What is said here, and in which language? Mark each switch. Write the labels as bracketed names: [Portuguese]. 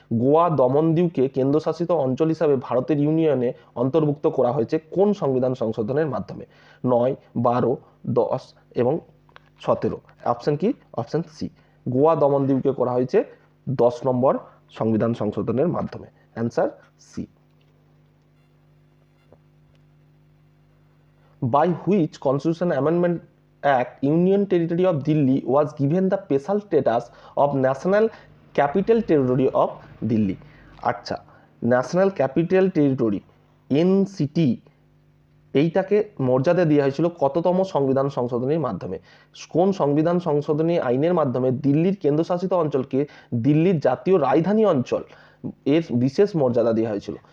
[Bangla] গোয়া দমনদিউকে কেন্দ্রশাসিত অঞ্চল হিসাবে ভারতের ইউনিয়নে অন্তর্ভুক্ত করা হয়েছে কোন সংবিধান সংশোধনের মাধ্যমে? 9, 12, 10 এবং 17। অপশন কি? Option C. গোয়া দমনদিউকে করা হয়েছে 10 নম্বর সংবিধান সংশোধনের মাধ্যমে। Answer C. [English] by which constitution amendment act union territory of Delhi was given the special status of national capital territory of Delhi। [Bangla] আচ্ছা, ন্যাশনাল ক্যাপিটাল টেরিটরি এনসিটি এইটাকে মর্যাদা দেওয়া হয়েছিল কততম সংবিধান সংশোধনীর মাধ্যমে? কোন সংবিধান সংশোধনী আইনের মাধ্যমে দিল্লির কেন্দ্রশাসিত অঞ্চলকে দিল্লির জাতীয় রাজধানী অঞ্চল এর বিশেষ মর্যাদা দেওয়া হয়েছিল?